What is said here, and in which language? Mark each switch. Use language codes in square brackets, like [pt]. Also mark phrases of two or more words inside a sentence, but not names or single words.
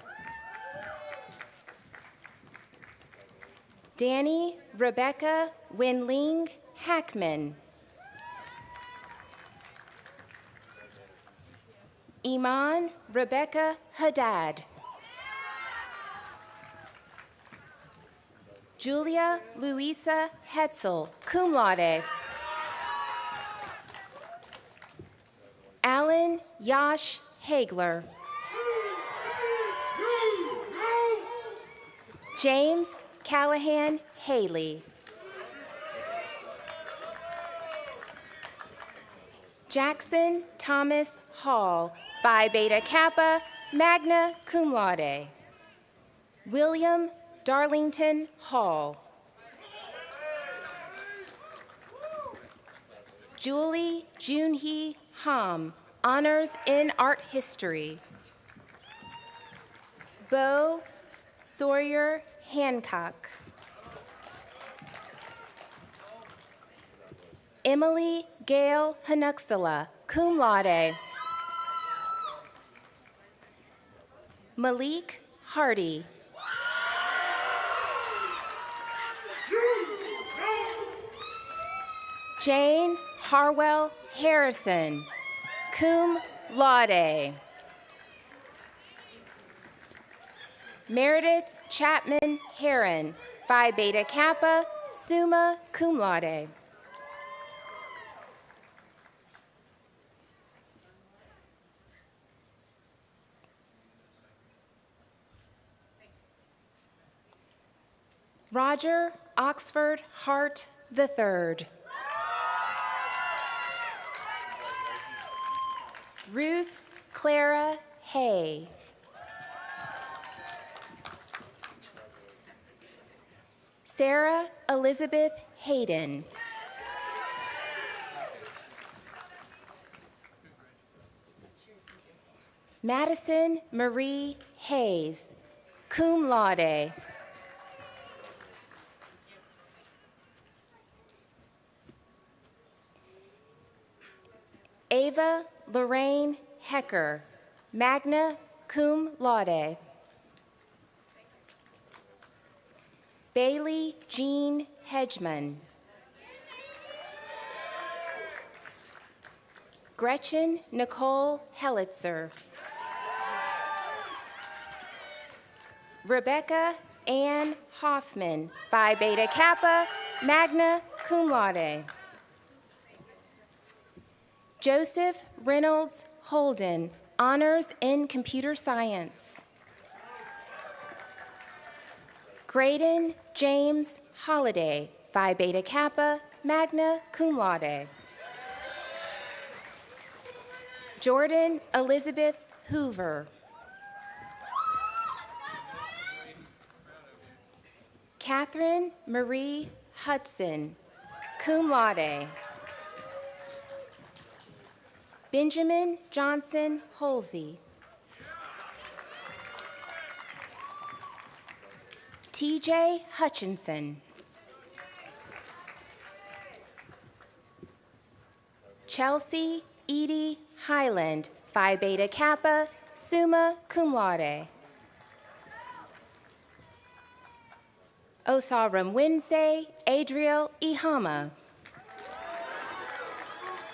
[en] Danny Rebecca Winling Hackman. Iman Rebecca Haddad. Julia Louisa Hetzel, [la] cum laude. [en] Alan Yash Hagler. James Callahan Haley. Jackson Thomas Hall, Phi Beta Kappa, [la] magna cum laude. [en] William Darlington Hall. Julie Junhee Ham, honors in art history. Bo Sawyer Hancock. Emily Gail Hanuxala, [la] cum laude. [en] Malik Hardy. Jane Harwell Harrison, [la] cum laude. [en] Meredith Chapman Heron, Phi Beta Kappa, [la] summa cum laude. [en] Roger Oxford Hart III. Ruth Clara Hay. Sarah Elizabeth Hayden. Madison Marie Hayes, [la] cum laude. [en] Ava Lorraine Hecker, [la] magna cum laude. [en] Bailey Jean Hedgeman. Gretchen Nicole Hellitzer. Rebecca Ann Hoffman, Phi Beta Kappa, [la] magna cum laude. [en] Joseph Reynolds Holden, honors in computer science. Graydon James Holliday, Phi Beta Kappa, [la] magna cum laude. [en] Jordan Elizabeth Hoover. Catherine Marie Hudson, [la] cum laude. [en] Benjamin Johnson Holsey. TJ Hutchinson. Chelsea Edie Highland, Phi Beta Kappa, [la] summa cum laude. [en] Osaram Winsay Adriel Ihama.